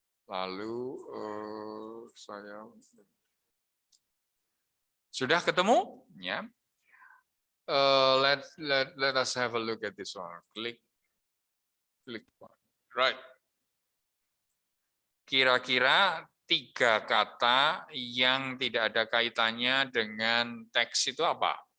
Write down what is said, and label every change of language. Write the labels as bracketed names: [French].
[Indonesian] Lalu saya sudah ketemu, ya. [English] Let us have a look at this one. Click. Right. [Indonesian] Kira-kira 3 kata yang tidak ada kaitannya dengan teks itu apa?